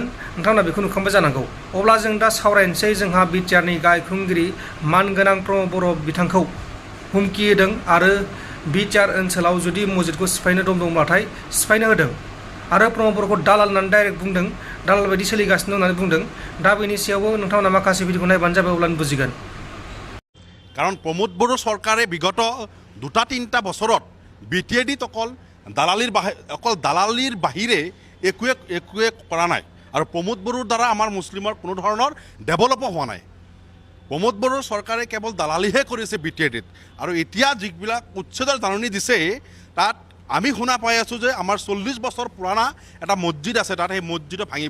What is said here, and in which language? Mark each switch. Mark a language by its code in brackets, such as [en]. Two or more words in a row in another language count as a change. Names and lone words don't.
[brx] नोंथांमोना बेखौ नुखांबाय जानांगौ। अब्ला जों दा सावरायनोसै जोंहा बिटिआरनि गाहाय खुंगिरि मानगोनां प्रमद बर' बिथांखौ हुमखि होदों आरो बिटिआर ओनसोलाव जुदि मजिदखौ सिफायनो दंब्लाथाय सिफायनो होदों आरो प्रमद बर'खौ दालाल होननानै डाइरेक्ट बुंदों, दालाल बायदि सोलिगासिनो होननानै बुंदों। दा बेनि सायावबो नोंथांमोना माखासे भिडिअखौ नायबानो जाबाय, अब्लानो बुजिगोन। [as] কাৰণ প্ৰমোদ বড়ো চৰকাৰে বিগত 2-3 বছৰত BTADত অকল দালালিৰ বাহিৰে একোৱে কৰা নাই আৰু প্ৰমোদ বড়োৰ দ্বাৰা আমাৰ মুছলিমৰ কোনো ধৰণৰ ডেভেলপো হোৱা নাই। প্ৰমোদ বড়োৰ চৰকাৰে কেৱল দালালিহে কৰিছে BTADত আৰু এতিয়া যিবিলাক উচ্ছেদৰ জাননী দিছে তাত আমি শুনা পাই আছোঁ যে আমাৰ 40 বছৰ পুৰণা এটা মছজিদ আছে, তাত সেই মছজিদো ভাঙিব।